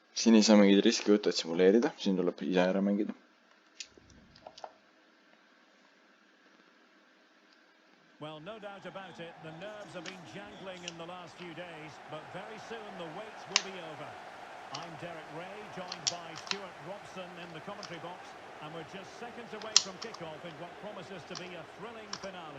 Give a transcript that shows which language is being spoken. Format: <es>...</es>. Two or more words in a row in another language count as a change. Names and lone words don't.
<et>siin ei saa mingid riski võtta, et simuleerida. Siin tuleb ise ära mängida.</et> <en>Well, no doubt about it, the nerves have been jangling in the last few days, but very soon the wait will be over. I'm Derek Ray, joined by Stuart Robson in the commentary box, and we're just seconds away from kick-off in what promises to be a thrilling finale.</en>